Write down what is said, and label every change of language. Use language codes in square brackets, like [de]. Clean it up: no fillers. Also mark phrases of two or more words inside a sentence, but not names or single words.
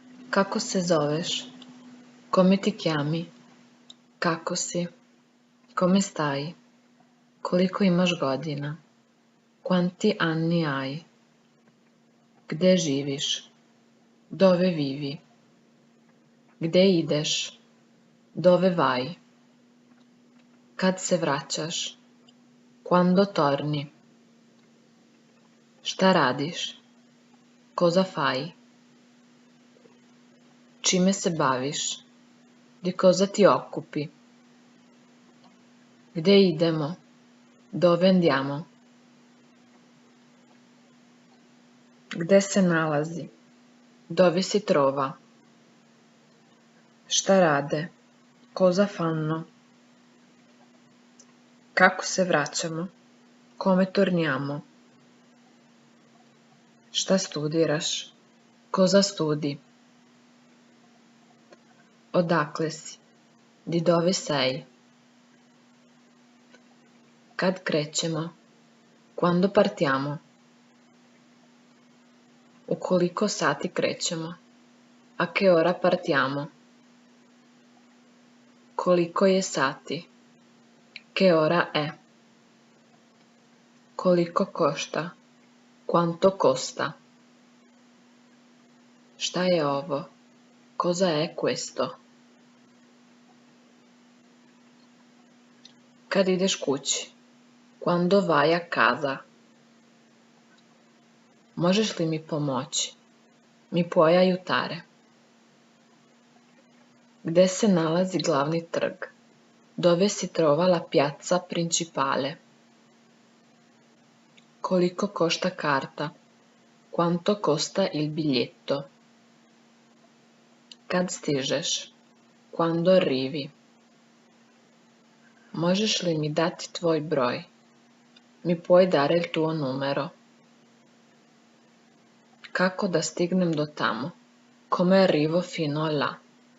[sr] Kako se zoveš? [it] Come ti chiami? [sr] Kako si? [it] Come stai? [sr] Koliko imaš godina? [it] Quanti anni hai? [sr] Gde živiš? [it] Dove vivi? [sr] Gde ideš? [it] Dove vai? [sr] Kad se vraćaš? [it] Quando torni? [sr] Šta radiš? [it] Cosa fai? [sr] Čime se baviš? [it] Di cosa ti occupi? [sr] Gde idemo? [it] Dove andiamo? [sr] Gde se nalazi? [it] Dove si trova? [sr] Šta rade? [it] Cosa fanno? [sr] Kako se vraćamo? [it] Come torniamo? [sr] Šta studiraš? [it] Cosa studi? [sr] Odakle si? [it] Di dove sei? [sr] Kad krećemo? [it] Quando partiamo? [sr] U koliko sati krećemo? [it] A che ora partiamo? [sr] Koliko je sati? [it] Che ora è? [sr] Koliko košta? [it] Quanto costa? [sr] Šta je ovo? [it] Cosa è questo? [sr] Kad ideš kući? [it] Quando vai a casa? [sr] Možeš li mi pomoći? [it] Mi puoi aiutare? [sr] Gde se nalazi glavni trg? [it] Dove si trova la piazza principale? [sr] Koliko košta karta? [it] Quanto costa il biglietto? [sr] Kad stižeš? [it] Quando arrivi? [sr] Možeš li mi dati tvoj broj? [it] Mi puoi dare il tuo numero? [sr] Kako da stignem do tamo? [it] Come arrivo fino a là?